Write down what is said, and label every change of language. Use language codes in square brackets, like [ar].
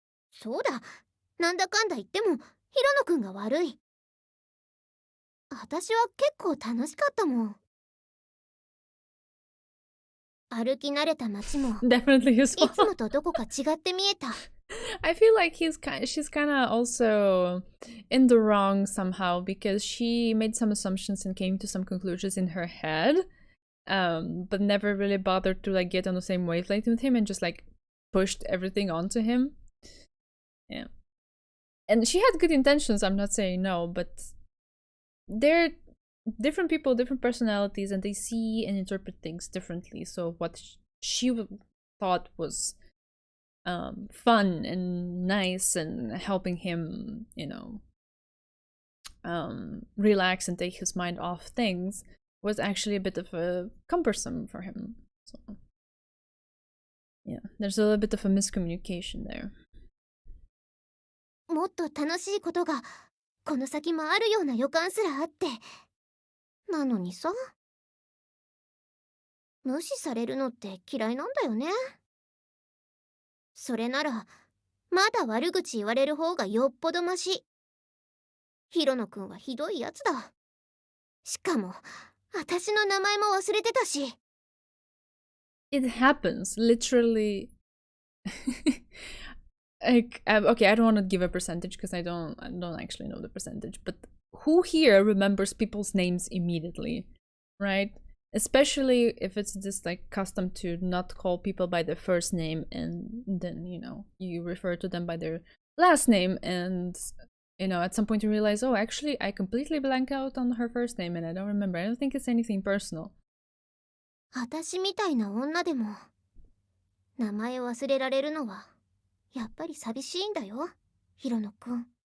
[ja] そうだ、なんだかんだ言っても平野くんが悪い。私は結構楽しかったもん。歩き慣れた街も [en] Definitely his fault. [ja] いつもとどこか違って見えた。 [en] I feel like she's kind of also in the wrong somehow because she made some assumptions and came to some conclusions in her head, but never really bothered to like get on the same wavelength with him and just like pushed everything onto him. Yeah, and she had good intentions. I'm not saying no, but they're different people, different personalities, and they see and interpret things differently. So what she thought was fun and nice and helping him, you know, relax and take his mind off things was actually a bit of a cumbersome for him. So yeah, there's a little bit of a miscommunication there. [ja] もっと楽しいことがこの先もあるような予感すらあって。なのにさ、無視されるのって嫌いなんだよね。それならまだ悪口言われる方がよっぽどマシ。広野くんはひどいやつだ。しかも私の名前も忘れてたし。 [en] It happens, literally. Like, okay, I don't want to give a percentage because I don't actually know the percentage, but who here remembers people's names immediately, right? Especially if it's just like custom to not call people by their first name and then, you know, you refer to them by their last name and, you know, at some point you realize, oh, actually I completely blank out on her first name and I don't remember. I don't think it's anything personal. [ja] 私みたいな女でも名前忘れられるのはやっぱり寂しいんだよ、広野くん。